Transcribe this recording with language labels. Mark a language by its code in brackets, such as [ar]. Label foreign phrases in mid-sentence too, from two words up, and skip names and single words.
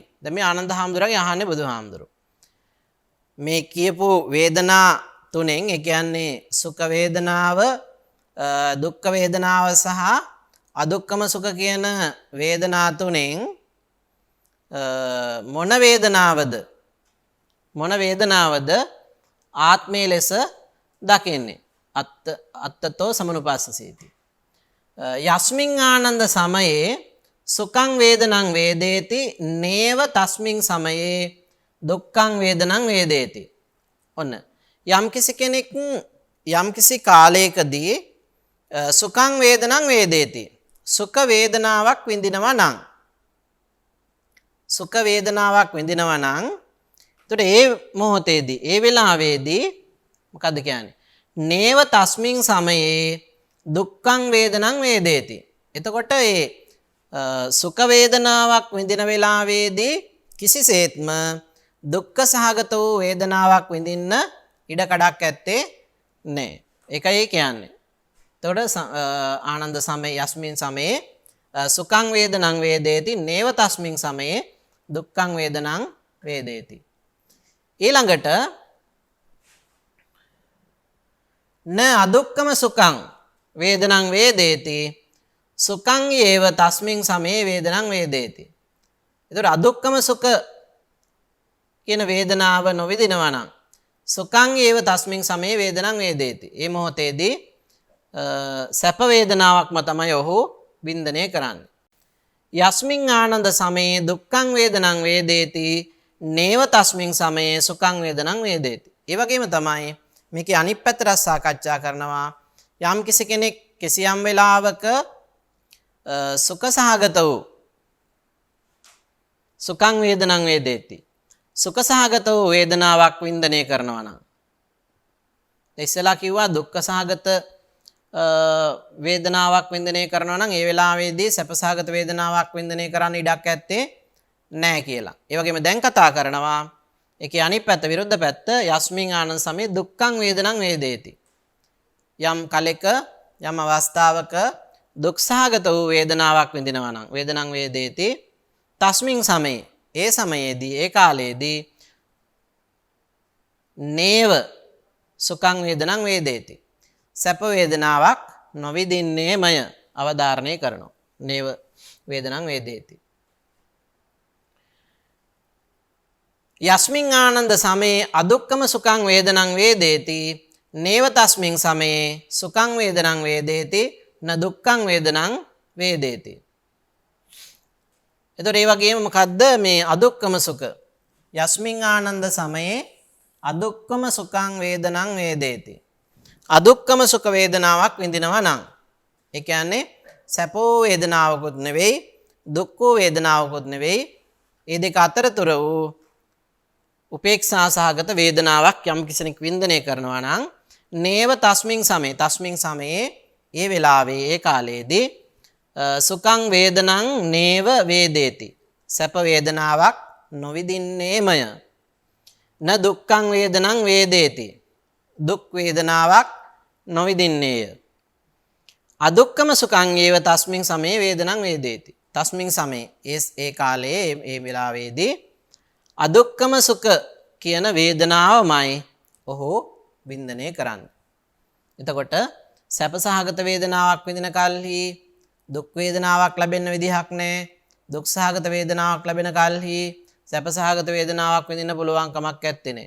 [si] දැන් මේ ආනන්ද හාමුදුරුවන්ගේ අහන්නේ බුදුහාමුදුරුවෝ. මේ කියපු වේදනා තුනෙන් ඒ කියන්නේ සුඛ වේදනාව දුක්ඛ වේදනාව සහ [pi] අදුක්ඛම සුඛ [si] කියන වේදනා තුනෙන් මොන වේදනාවද ආත්මයේ ලෙස දකින්නේ? [pi] අත්තතෝ සමනුපස්සසීති. යස්මින් ආනන්ද සමයේ සුඛං වේදනං වේදේති නේව තස්මින් සමයේ දුක්ඛං වේදනං වේදේති. [si] ඔන්න යම්කිසි කෙනෙක් යම්කිසි කාලයකදී [pi] සුඛං වේදනං වේදේති. [si] සුඛ වේදනාවක් විඳිනවා නම් එතකොට ඒ මොහොතේදී ඒ වෙලාවේදී මොකද්ද කියන්නේ? [pi] නේව තස්මින් සමයේ දුක්ඛං වේදනං වේදේති. [si] එතකොට ඒ සුඛ වේදනාවක් විඳින වෙලාවේදී කිසිසේත්ම දුක්ඛ සහගත වූ වේදනාවක් විඳින්න ඉඩ කඩක් ඇත්තේ නැහැ. ඒකයි කියන්නේ. එතකොට [pi] ආනන්ද සමයේ යස්මින් සමයේ සුඛං වේදනං වේදේති නේව තස්මින් සමයේ දුක්ඛං වේදනං වේදේති. ඊළඟට න අදුක්ඛම සුඛං වේදනං වේදේති සුඛං ඒව තස්මින් සමයේ වේදනං වේදේති. [si] එතකොට [pi] අදුක්ඛම සුඛ [si] කියන වේදනාව නොවිදිනවා නම් [pi] සුඛං ඒව තස්මින් සමයේ වේදනං වේදේති. [si] මේ මොහොතේදී සැප වේදනාවක්ම තමයි ඔහු වින්දනය කරන්නේ. [pi] යස්මින් ආනන්ද සමයේ දුක්ඛං වේදනං වේදේති නේව තස්මින් සමයේ සුඛං වේදනං වේදේති. [si] ඒ වගේම තමයි මේකේ අනිත් පැත්තට සාකච්ඡා කරනවා. යම් කිසි කෙනෙක් කිසියම් වෙලාවක සුඛ සහගත වූ [pi] සුඛං වේදනං වේදේති. [si] සුඛ සහගත වූ වේදනාවක් වින්දනය කරනවා නම් ඉස්සලා කිව්වා දුක්ඛ සහගත වේදනාවක් වින්දනය කරනවා නම් ඒ වෙලාවේදී සැප සහගත වේදනාවක් වින්දනය කරන්න ඉඩක් ඇත්තේ නැහැ කියලා. ඒ වගේම දැන් කතා කරනවා ඒකේ අනිත් පැත්ත විරුද්ධ පැත්ත [pi] යස්මින් ආනන්ද සමයේ දුක්ඛං වේදනං වේදේති. [si] යම් කලෙක යම් අවස්ථාවක දුක් සහගත වූ වේදනාවක් විඳිනවා නම් [pi] වේදනං වේදේති තස්මින් සමයේ [si] ඒ සමයේදී ඒ කාලයේදී [pi] නේව සුඛං වේදනං වේදේති. [si] සැප වේදනාවක් නොවිදින්නේමය අවධාරණය කරනවා. [pi] නේව වේදනං වේදේති. යස්මින් ආනන්ද සමයේ අදුක්ඛම සුඛං වේදනං වේදේති නේව තස්මින් සමයේ සුඛං වේදනං වේදේති න දුක්ඛං වේදනං වේදේති. [si] එතකොට ඒ වගේම මොකද්ද මේ [pi] අදුක්ඛම සුඛ? යස්මින් ආනන්ද සමයේ අදුක්ඛම සුඛං වේදනං වේදේති. අදුක්ඛම සුඛ [si] වේදනාවක් විඳිනවා නම් ඒ කියන්නේ සැපෝ වේදනාවකුත් නෙවෙයි දුක්ඛෝ වේදනාවකුත් නෙවෙයි ඒ දෙක අතරතුර වූ උපේක්ෂා සහගත වේදනාවක් යම් කෙනෙක් වින්දනය කරනවා නම් [pi] නේව තස්මින් සමයේ [si] ඒ වෙලාවේ ඒ කාලයේදී [pi] සුඛං වේදනං නේව වේදේති [si] සැප වේදනාවක් නොවිදින්නේමය [pi] න දුක්ඛං වේදනං වේදේති [si] දුක් වේදනාවක් නොවිදින්නේය [pi] අදුක්ඛම සුඛං ඒව තස්මින් සමයේ වේදනං වේදේති තස්මින් සමයේ [si] ඒ කාලයේ ඒ වෙලාවේදී [pi] අදුක්ඛම සුඛ [si] කියන වේදනාවමයි ඔහු වින්දනය කරන්නේ. එතකොට සැප සහගත වේදනාවක් විඳින කල්හි දුක් වේදනාවක් ලැබෙන්න විදිහක් නැහැ. දුක් සහගත වේදනාවක් ලැබෙන කල්හි සැප සහගත වේදනාවක් විඳින්න පුළුවන් කමක් නැත්තේ නේ.